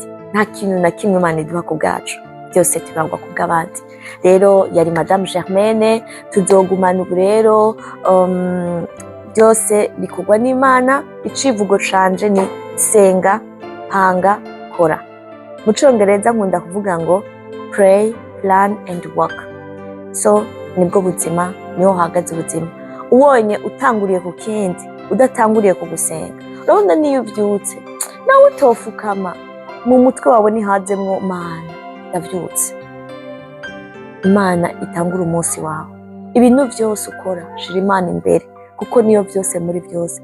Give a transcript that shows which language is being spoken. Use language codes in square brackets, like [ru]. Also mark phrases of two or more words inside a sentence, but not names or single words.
[rn] Nta kintu na kimwe Imana iduha ku bwacu, byose tubangwa kubw'abandi. Rero yari Madame Germaine, tuzogumana ubu rero. Byose bikorwa n'Imana. Icivugo canje ni senga, hanga, kora. Mu Congereza nkunda kuvuga ngo [en] pray, plan and work. [rn] So nibwo buzima, niho hahagaze ubuzima. Ubonye utanguriye ku kindi, udatanguriye ku gusenga, urabona niyo ubyutse nawe utofukama, mu mutwe wawe ntihazemwo Mana ndavyutse. Imana itangura umunsi wawe. Ibintu byose ukora shira Imana imbere, kuko niyo byose muri byose.